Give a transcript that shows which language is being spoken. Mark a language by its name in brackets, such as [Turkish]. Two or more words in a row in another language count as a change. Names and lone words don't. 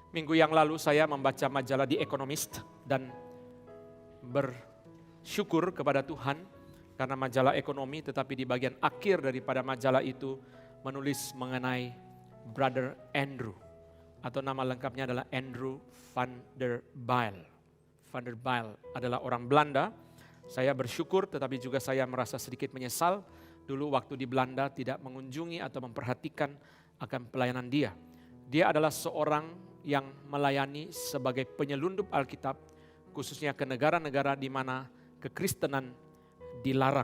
[Indonesian] Minggu yang lalu saya membaca majalah The Economist dan bersyukur kepada Tuhan karena majalah ekonomi, tetapi di bagian akhir daripada majalah itu menulis mengenai Brother Andrew, atau nama lengkapnya adalah Andrew van der Bijl. Van der Bijl adalah orang Belanda. Saya bersyukur tetapi juga saya merasa sedikit menyesal dulu waktu di Belanda tidak mengunjungi atau memperhatikan akan pelayanan dia. Dia adalah seorang yang melayani sebagai penyelundup Alkitab, khususnya ke negara-negara di mana kekristenan dilarang.